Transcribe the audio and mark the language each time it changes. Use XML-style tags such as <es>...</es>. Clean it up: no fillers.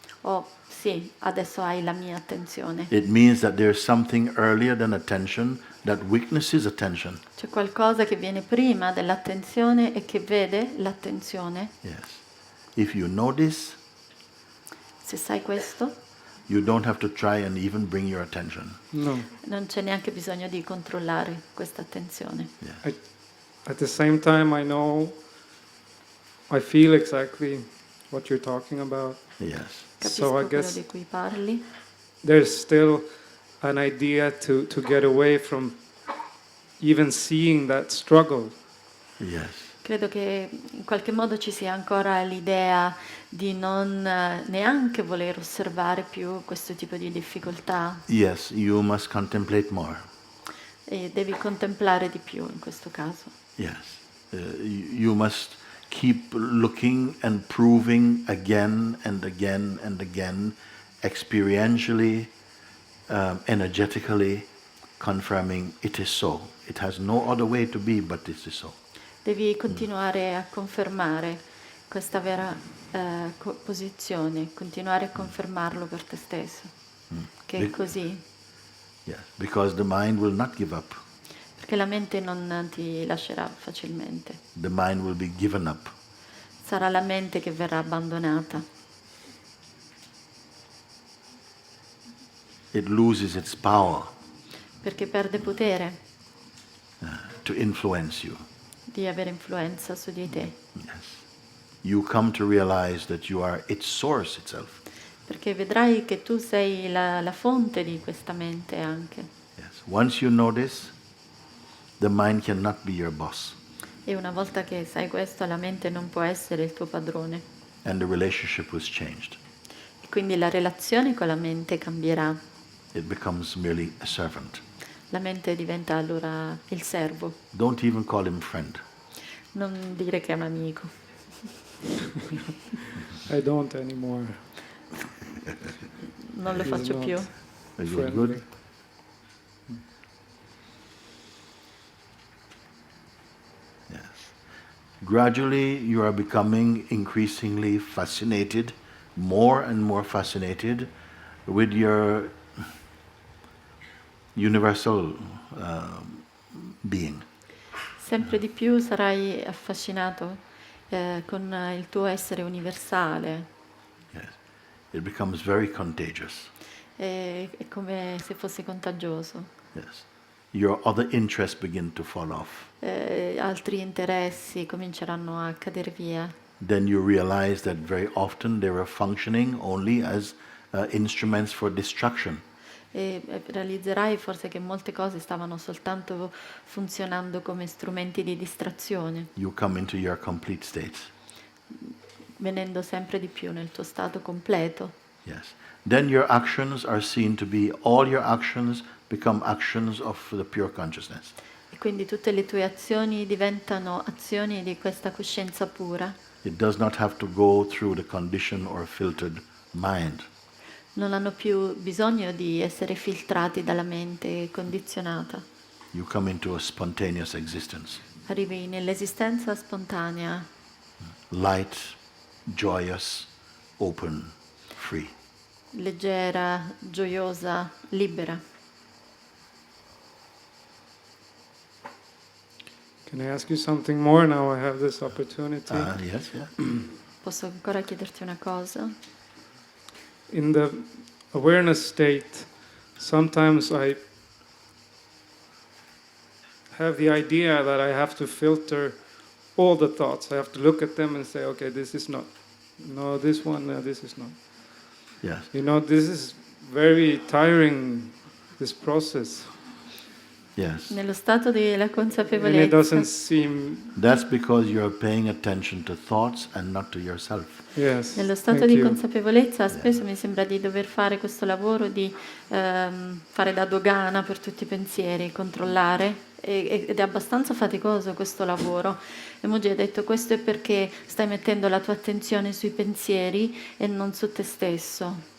<it>O sì, adesso hai la mia attenzione.</it> <en>It means that there's something earlier than attention that witnesses attention.</en> <it>C'è qualcosa che viene prima dell'attenzione e che vede l'attenzione.</it> <en>Yes. If you know this,</en> <it>Se sai questo,</it> <en>you don't have to try and even bring your attention. No.</en> <it>non c'è neanche bisogno di controllare questa attenzione.</it> <en>Yeah. At the same time, I feel exactly what you're talking about. Yes.</en> <it>Capisco</it> <en>So I</en> <it>quello</it> <en>guess</en> <it>di cui parli.</it> <en>there's still an idea to get away from even seeing that struggle. Yes.</en> <it>Credo che in qualche modo ci sia ancora l'idea di non neanche voler osservare più questo tipo di difficoltà</it> <en>Yes, you must contemplate more.</en> <it>e devi contemplare di più in questo caso.</it> <en>Yes. You must keep looking and proving again and again and again, experientially, energetically, confirming it is so. It has no other way to be, but this is so.</en> <it>Devi continuare a confermare questa vera posizione, continuare a confermarlo per te stesso, che è Be- così,</it> <en>Yes, because the mind will not give up.</en> <it>perché la mente non ti lascerà facilmente.</it> <en>The mind will be given up.</en> <it>Sarà la mente che verrà abbandonata.</it> <en>It loses its power</en> <it>Perché perde potere</it> <en>to influence you.</en> <it>di avere influenza su di te,</it> <en>Yes. You come to realize that you are its source itself.</en> <it>perché vedrai che tu sei la fonte di questa mente anche.</it> <en>Yes. Once you know this, the mind cannot be your boss,</en> <it>E una volta che sai questo, la mente non può essere il tuo padrone.</it> <en>and the relationship was changed.</en> <it>E quindi la relazione con la mente cambierà.</it> <en>It becomes merely a servant.</en> <it>La mente diventa allora il servo.</it> <en>Don't even call him friend.</en> <it>Non dire che è un amico.</it> <en>I don't anymore.</en> <it>Non lo</it> <en>He's</en> <it>faccio</it> <en>not</en> <it>più.</it> <en>Is it friendly. good? Yes. gradually you are becoming increasingly fascinated, more and more fascinated with your universal being.</en> <it>Sempre di più sarai affascinato con il tuo essere universale.</it> <en>Yes. It becomes very contagious.</en> <it>È come se fosse contagioso.</it> <en>Yes. Your other interests begin to fall off.</en> <it>Altri interessi cominceranno a cadere via.</it> <en>Then you realize that very often they were functioning only as instruments for distraction.</en> <it>E realizzerai forse che molte cose stavano soltanto funzionando come strumenti di distrazione,</it> <en>You come into your complete state.</en> <it>venendo sempre di più nel tuo stato completo.</it> <en>Yes. Then your actions are seen to be, all your actions become actions of the pure consciousness.</en> <it>E quindi tutte le tue azioni diventano azioni di questa coscienza pura.</it> <en>It does not have to go through the conditioned or filtered mind.</en> <it>Non hanno più bisogno di essere filtrati dalla mente condizionata.</it> <en>You come into a spontaneous existence.</en> <it>Arrivi nell'esistenza spontanea,</it> <en>Light, joyous, open, free.</en> <it>leggera, gioiosa, libera.</it> <en>Can I ask you something more now? I have this opportunity. Yes, yeah.</en> <it>Posso ancora chiederti una cosa?</it> <en>In the awareness state, sometimes I have the idea that I have to filter all the thoughts. I have to look at them and say, okay, this is not. No, this one, this is not. Yes. You know, this is very tiring, this process. Yes.</en> <it>Nello stato della</it> <en>And it</en> <it>consapevolezza.</it> <en>doesn't seem, That's because you're paying attention to thoughts and not to yourself. yes.</en> <it>Nello stato</it> <en>thank</en> <it>di</it> <en>you.</en> <it>consapevolezza spesso mi sembra di dover fare questo lavoro di fare da dogana per tutti i pensieri, controllare, ed è abbastanza faticoso questo lavoro. E Mooji ha detto: questo è perché stai mettendo la tua attenzione sui pensieri e non su te stesso.</it>